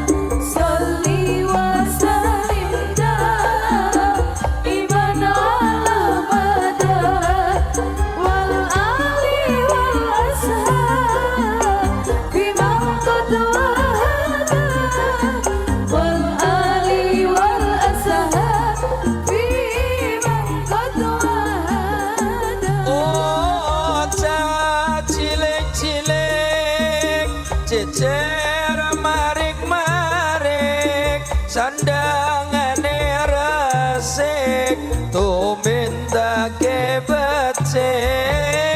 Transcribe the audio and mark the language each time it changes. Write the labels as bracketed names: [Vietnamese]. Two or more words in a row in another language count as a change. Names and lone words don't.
[Arabic] صل وسلم دائما على مدا. والآل والأصحاب بمن قد وحدا. والآل والأصحاب بمن قد وحدا. [Javanese] Oh cah cilik-cilik cecer marik-marik sandangane resik tumindake becik.